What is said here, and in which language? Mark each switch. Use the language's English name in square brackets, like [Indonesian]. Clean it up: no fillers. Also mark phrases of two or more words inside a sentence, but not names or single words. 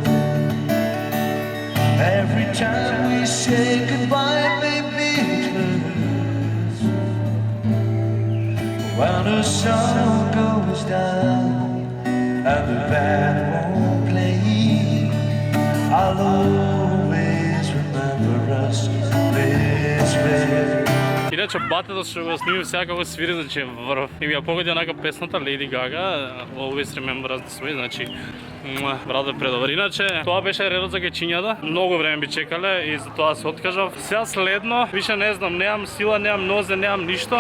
[English] every time we say goodbye, baby, it hurts. When the sun goes down and the band won't play, I'll always remember us this way. [Macedonian] Иначе батето што го снимив сега како свири, значи врв. И ми ја погоди онака песната Lady Gaga, Always Remember Us This Way, значи брат е предобар. Иначе тоа беше редот за кајчињата. Многу време би чекале и затоа се откажав. Сега следно, више не знам, немам сила, немам нозе, немам ништо.